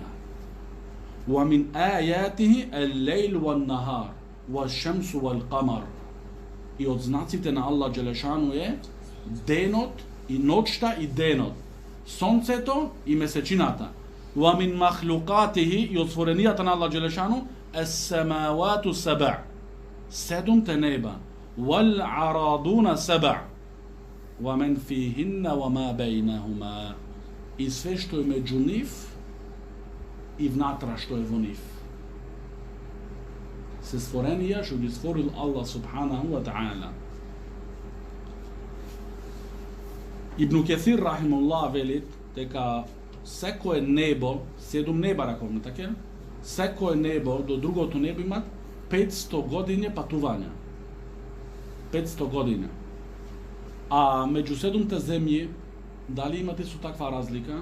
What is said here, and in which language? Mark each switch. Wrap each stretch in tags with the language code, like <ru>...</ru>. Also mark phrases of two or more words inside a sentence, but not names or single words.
<ar>ومن آياته الليل والنهار والشمس والقمر.</ar> <mk>И од знаците на Аллах Джелешану е денот и ноќта и денот, сонцето и месечината.</mk> <ar>ومن مخلوقاته,</ar> <mk>и од створенијата на Аллах Джелешану,</mk> <ar>السماوات السبع,</ar> <mk>седумте неба,</mk> <ar>والأرضون السبع ومن فيهن وما بينهما,</ar> <mk>и све што е меѓу нив и внатра што е во нив. Се створенија што ги створил Аллах</mk> <ar>سبحانه وتعالى.</ar> <mk>Ибн Кесир рахимуллах велит дека секое небо, 7 неба раковме, така? Секое небо до другото небо имат 500 години патување. 500 години. А меѓу 7 земји, дали имате со таква разлика?</mk>